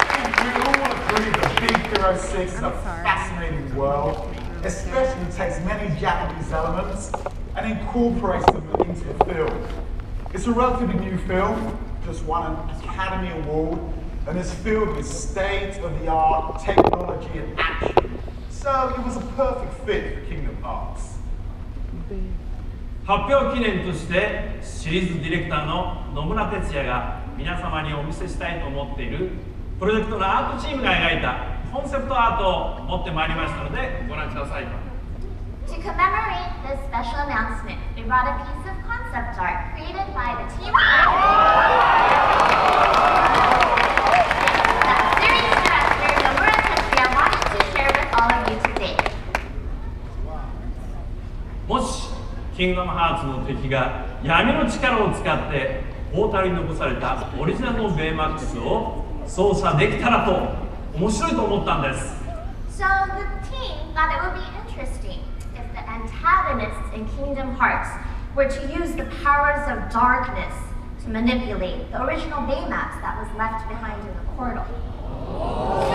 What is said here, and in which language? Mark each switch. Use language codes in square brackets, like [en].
[en] It's a fascinating world, especially takes many Japanese elements and incorporates them into the film. It's a relatively new film, just won an Academy Award, and is filled with state-of-the-art technology and action. So it was a perfect fit for Kingdom Hearts. [ja] 発表記念としてシリーズディレクターの野村哲也が皆様にお見せしたいと思っているプロジェクトのアートチームが描いたコンセプトアートを持ってまいりましたのでご覧ください。 [en] To commemorate this special announcement, we brought a piece of concept art created by the team that series director Nomura Tetsuya wanted to share with all of you today. [ja] もしキングダムハーツの敵が闇の力を使ってポータルに残されたオリジナルのベイマックスを操作できたらと面白いと思ったんです。 [en] So the team thought it would be interesting if the antagonists in Kingdom Hearts were to use the powers of darkness to manipulate the original Baymax that was left behind in the portal.